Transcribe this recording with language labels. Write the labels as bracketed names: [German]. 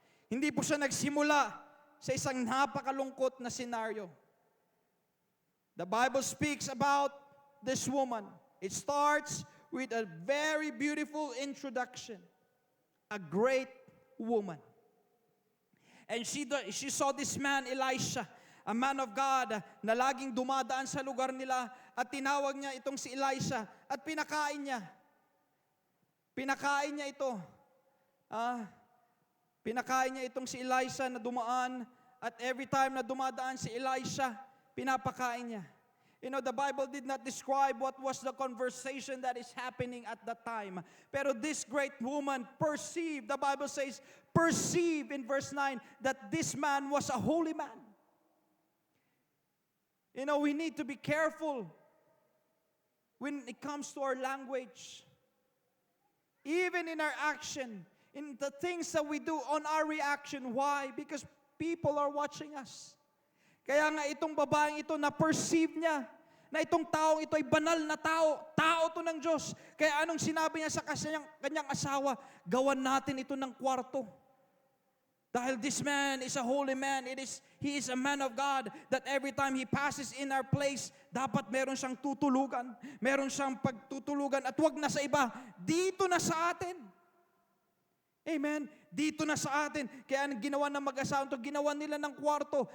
[Filipino] Hindi po siya nagsimula sa isang napakalungkot na scenario. [English] The Bible speaks about this woman. It starts with a very beautiful introduction. A great woman. And she saw this man, Elisha, a man of God, [Filipino] na laging dumadaan sa lugar nila, at tinawag niya itong si Elisha at pinakain niya. Pinakain niya ito. Pinakain niya itong si Elisha na dumaan, at [English] every time [Filipino] na dumadaan si Elisha, pinapakain niya. [English] You know, the Bible did not describe what was the conversation that is happening at that time. [Filipino] Pero [English] this great woman perceived, the Bible says, perceived in verse 9, that this man was a holy man. You know, we need to be careful when it comes to our language. Even in our action, in the things that we do, on our reaction. Why? Because people are watching us. [Filipino] Kaya nga itong babaeng ito, na-perceive niya na itong taong ito ay banal na tao. Tao to ng Diyos. Kaya anong sinabi niya sa kanyang asawa? Gawan natin ito ng kwarto. [English] Dahil this man is a holy man. He is a man of God, that every time he passes in our place, [Filipino] dapat meron siyang tutulugan. Meron siyang pagtutulugan. At wag na sa iba. Dito na sa atin. Amen. Dito na sa atin. Kaya ginawa ng mag-asawa ito, ginawa nila ng kwarto.